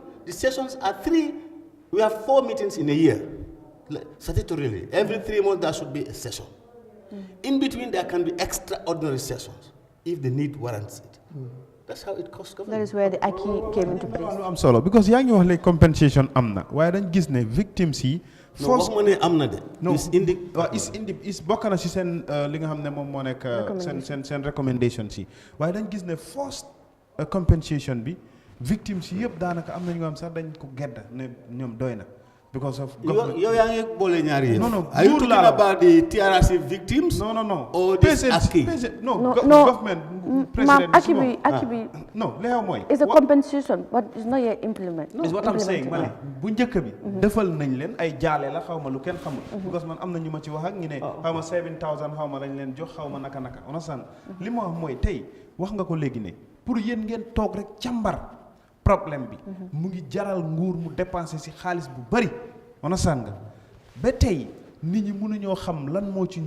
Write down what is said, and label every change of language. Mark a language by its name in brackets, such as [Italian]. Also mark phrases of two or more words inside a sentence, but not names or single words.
[English] The sessions are 3. We have 4 meetings in a year. Statutorily, every 3 months there should be a session. In between there can be extraordinary sessions if the need warrants it. That's how it costs government. That is where the ACI came into place. I'm sorry because [Wolof] yaa ngi wax léegi compensation am na waaye dañ gis ne victims yi. non waxuma ne am na de. no is bokk na si seen li nga xam ne moom moo nekk seen recommendations yi waaye dañ gis ne [English] first compensation [Wolof] bi victims yi yëpp daanaka am na ñu nga xam sax dañ ko gedd ne ñoom doy na. [English] because of [Wolof] yow [English] government. [Wolof] yaa ngi boole ñaari yëf. [English] No, are you [Wolof] nguur [English] talking [Wolof] laa la [English] about the TRRC victims? No. or this ASCII? Government. Ma'am, President. Akibi, No, [Wolof] li xew mooy. [English] it's a compensation, but it's not yet implemented. is what I'm saying [Wolof] ma ne bu njëkk bi defal nañ leen ay jaale la xaw ma lu kenn xamul because man am na ñu ma ci wax ak ñu ne xaw ma 7000 xaw ma lañ leen jox xaw ma naka understand li ma wax mooy tey wax nga ko léegi ne pour yéen ngeen toog rek càmbar problème bi mu ngi jaral nguur mu dépenser ci xaalis bu bari understand nga ba tey nit ñi mënuñoo xam lan moo ci